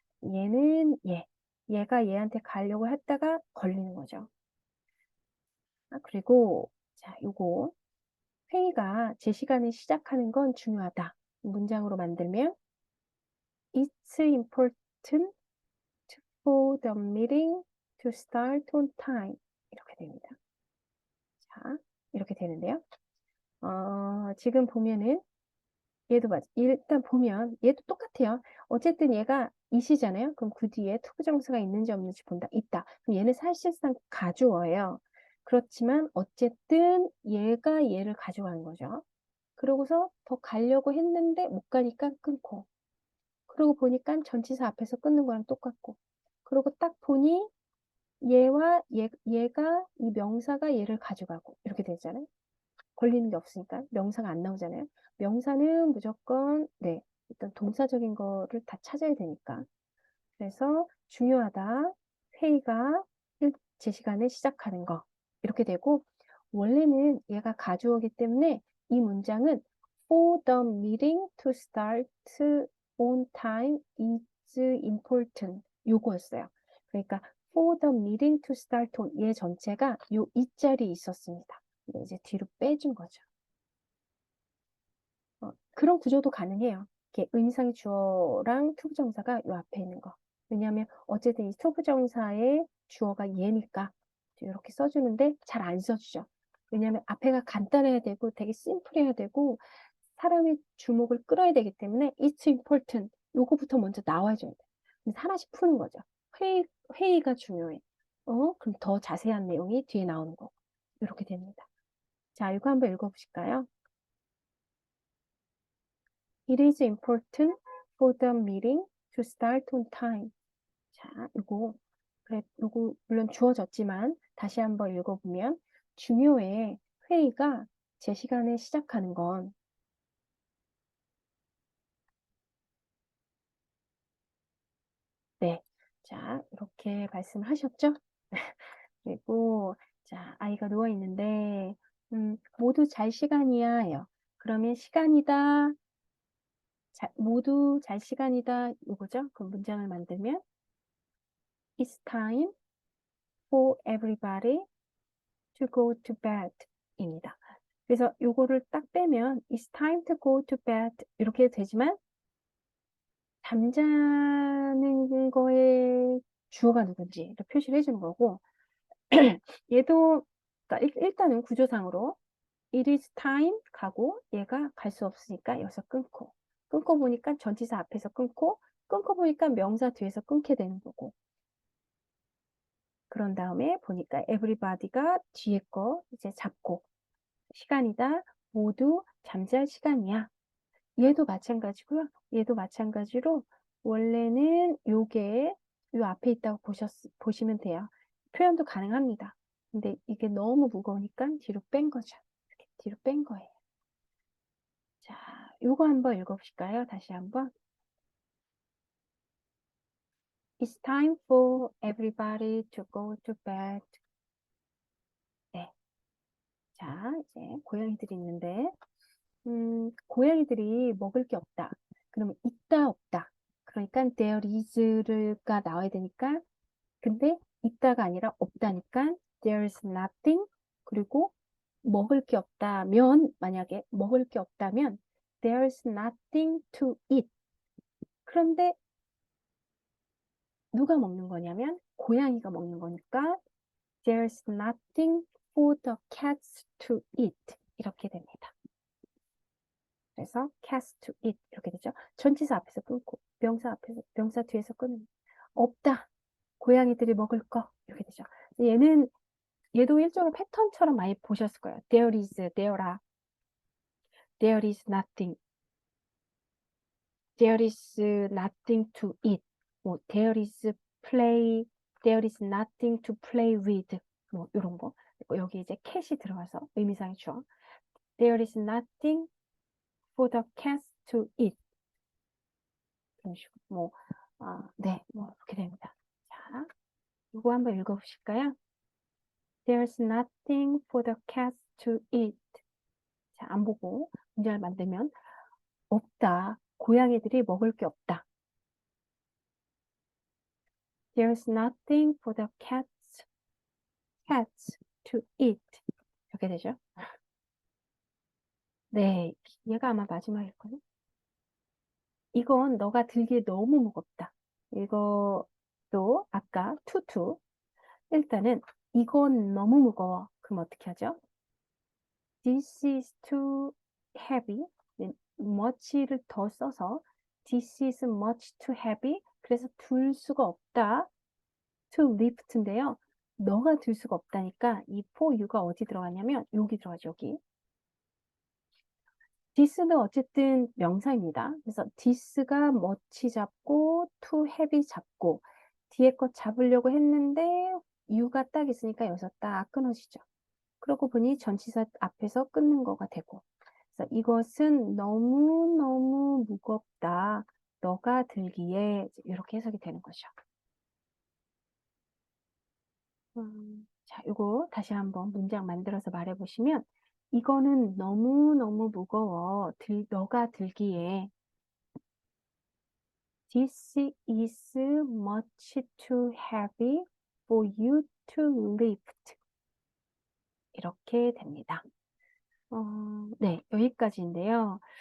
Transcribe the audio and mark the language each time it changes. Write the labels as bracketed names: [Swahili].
[Korean] 얘는 얘가 얘한테 가려고 했다가 걸리는 거죠. 그리고, 자, 요거. 회의가 제 시간에 시작하는 건 중요하다. 문장으로 만들면, [English] It's important for the meeting to start on time. [Korean] 이렇게 됩니다. 자, 이렇게 되는데요. 지금 보면은 얘도 일단 보면 얘도 똑같아요. 어쨌든 얘가 이시잖아요. 그럼 그 뒤에 투부정사가 있는지 없는지 본다. 있다. 그럼 얘는 사실상 가주어예요. 그렇지만 어쨌든 얘가 얘를 가져가는 거죠. 그러고서 더 가려고 했는데 못 가니까 끊고. 그러고 보니까 전치사 앞에서 끊는 거랑 똑같고. 그러고 딱 보니 얘가 이 명사가 얘를 가져가고 이렇게 되잖아요. 걸리는 게 없으니까 명사가 안 나오잖아요. 명사는 무조건 일단 동사적인 거를 다 찾아야 되니까. 그래서 중요하다. 회의가 제 시간에 시작하는 거. 이렇게 되고 원래는 얘가 가주어기 때문에 이 문장은 [English] for the meeting to start on time is important. [Korean] 요거였어요. 그러니까 [English] for the meeting to start on [Korean] 얘 전체가 요 이 자리에 있었습니다. 이제 뒤로 빼준 거죠. 그런 구조도 가능해요. 이렇게 의미상의 주어랑 투부정사가 요 앞에 있는 거. 왜냐하면 어쨌든 이 투부정사의 주어가 얘니까 이렇게 써주는데 잘 안 써주죠. 왜냐하면 앞에가 간단해야 되고 되게 심플해야 되고 사람의 주목을 끌어야 되기 때문에 [English] it's important [Korean] 요거부터 먼저 나와줘야 돼요. 하나씩 푸는 거죠. 회의가 중요해. 그럼 더 자세한 내용이 뒤에 나오는 거. 이렇게 됩니다. 자, 이거 한번 읽어보실까요? [English] It is important for the meeting to start on time. [Korean] 자, 요거 물론 주어졌지만 다시 한번 읽어보면 중요해. 회의가 제 시간에 시작하는 건 네. 자, 이렇게 말씀하셨죠? 그리고 자, 아이가 누워 있는데 모두 잘 시간이야 해요. 그러면 시간이다. 모두 잘 시간이다. 이거죠? 그럼 문장을 만들면 [English] It's time for everybody to go to bed [Korean] 입니다. 그래서 요거를 딱 빼면 [English] It's time to go to bed [Korean] 이렇게 되지만 잠자는 거에 주어가 누군지 표시를 해주는 거고 얘도 그러니까 일단은 구조상으로 [English] It is time [Korean] 가고 얘가 갈 수 없으니까 여기서 끊고 보니까 전치사 앞에서 끊고 보니까 명사 뒤에서 끊게 되는 거고 그런 다음에 보니까 everybody가 뒤에 거 이제 잡고 시간이다 모두 잠잘 시간이야 얘도 마찬가지고요 얘도 마찬가지로 원래는 요게 요 앞에 있다고 보시면 돼요 표현도 가능합니다 근데 이게 너무 무거우니까 뒤로 뺀 거죠 이렇게 뒤로 뺀 거예요 자, 요거 한번 읽어보실까요? 다시 한번. [English] It's time for everybody to go to bed. [Korean] 네. 자, 이제 고양이들이 있는데, 고양이들이 먹을 게 없다. 그러면 있다, 없다. 그러니까 [English] there is [Korean] 가 나와야 되니까, 근데 있다가 아니라 없다니까 [English] there's nothing. [Korean] 그리고 먹을 게 없다면, 만약에 먹을 게 없다면 [English] there's nothing to eat. [Korean] 그런데 누가 먹는 거냐면 고양이가 먹는 거니까 [English] there's nothing for the cats to eat [Korean] 이렇게 됩니다. 그래서 [English] cats to eat [Korean] 이렇게 되죠. 전치사 앞에서 끊고 명사 뒤에서 끊는 없다. 고양이들이 먹을 거 이렇게 되죠. 얘도 일종의 패턴처럼 많이 보셨을 거예요. [English] There is, there are, there is nothing, there is nothing to eat. [Korean] 뭐 [English] there is play, there is nothing to play with. [Korean] 뭐 이런 거. 여기 이제 cat이 들어가서 의미상의 주어. [English] There is nothing for the cats to eat. [Korean] 이런 식으로 네, 뭐 이렇게 됩니다. 자, 이거 한번 읽어보실까요? [English] There's nothing for the cats to eat. [Korean] 자, 안 보고 문장을 만들면 없다. 고양이들이 먹을 게 없다. [English] There's nothing for the cats to eat. [Korean] 이렇게 되죠. 네, 얘가 아마 마지막일걸요. 이건 너가 들기에 너무 무겁다. 이것도 아까 투투. 일단은 이건 너무 무거워. 그럼 어떻게 하죠? [English] This is too heavy. [Korean] much를 더 써서 [English] This is much too heavy. [Korean] 그래서 들 수가 없다. [English] to lift [Korean] 인데요. 너가 들 수가 없다니까 이 for you가 어디 들어가냐면 여기 들어가죠. 여기. this는 어쨌든 명사입니다. 그래서 this가 much 잡고 to heavy 잡고 뒤에 거 잡으려고 했는데 you가 딱 있으니까 여기서 딱 끊어지죠. 그러고 보니 전치사 앞에서 끊는 거가 되고 그래서 이것은 너무너무 무겁다. 너가 들기에 이렇게 해석이 되는 거죠. 자, 이거 다시 한번 문장 만들어서 말해보시면 이거는 너무너무 무거워. 너가 들기에 [English] This is much too heavy for you to lift. [Korean] 이렇게 됩니다. 네, 여기까지인데요.